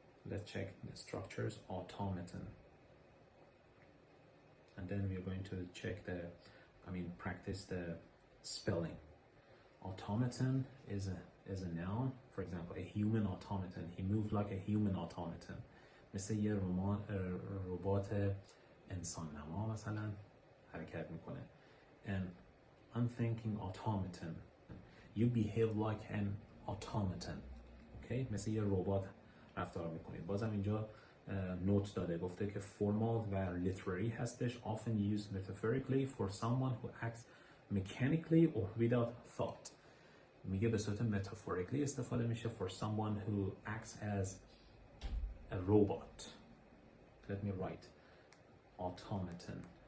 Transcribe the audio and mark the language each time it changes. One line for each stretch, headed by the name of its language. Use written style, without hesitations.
English: Let's check the structures. Automaton, and then we're going to check practice the spelling. Automaton is a noun. For example, a human automaton. He moved like a human automaton.
Persian: مثل یه ربات انسان نما مثلا حرکت میکنه.
English: And unthinking automaton. You behave like an automaton. Okay?
Persian: مثل یه ربات رفتار میکنید. بازم اینجا نوت داده گفته که
English: formal و literary
Persian: هستش.
English: Often used metaphorically for someone who acts mechanically or without thought.
Persian: میگه به صورت metaphorically استفاده میشه
English: for someone who acts as a robot. let me write automaton.